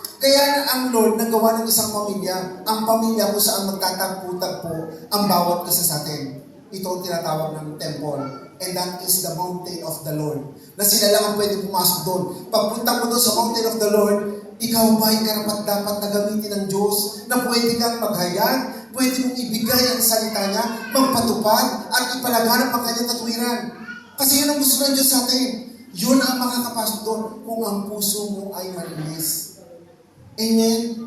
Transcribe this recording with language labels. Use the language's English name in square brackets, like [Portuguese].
[Filipino] Kaya ang Lord nagawa ng isang pamilya, ang pamilya kung saan magtatagpo-tagpo ang bawat isa sa atin. Ito ang tinatawag ng temple. [English] And that is the mountain of the Lord. [Filipino] Na sila lang ang pwede pumasok doon. Pagpunta mo doon sa [English] mountain of the Lord, [Filipino] ikaw ba ay karapat-dapat na gamitin ng Diyos na pwede kang maghayag, pwede mong ibigay ang salita niya, magpatupad, at ipalaganap ang kanyang katwiran. Kasi yun ang gusto ng Diyos sa atin. Yun ang makakapasok doon kung ang puso mo ay malinis. Amen?